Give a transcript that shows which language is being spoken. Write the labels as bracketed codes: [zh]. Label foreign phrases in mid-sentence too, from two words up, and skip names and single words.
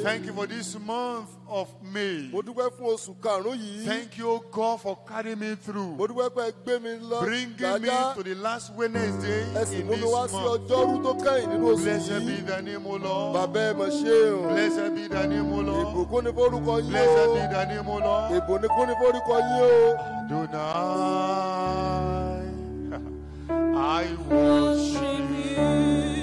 [en] Thank you for this month of May. [yo] Mo dúpẹ́ fún oṣù karùn-ún yìí. [en] Thank you, God, for carrying me through, [yo] Mo dúpẹ́ pé ẹ gbé mi lọ [en] bringing me [yo] dáadáa. [en] to the last Wednesday [yo] Ẹ sì [en] in [yo] mú mi [en] this [yo] wá sí [en] month. [yo] ọjọ́rú tó kẹ́yìn nínú oṣù [en] Blessed be [yo] yìí. [en] the name, O Lord. [yo] Bàbá ẹ mọ̀ ṣe o. [en] Blessed be the name, O Lord. [yo] Ìbùkún ni forúkọ yín [en] Blessed be [yo] o. [en] the name, O Lord. [yo] Ìbùkún ni forúkọ yín o. [en] Adonai, I worship you.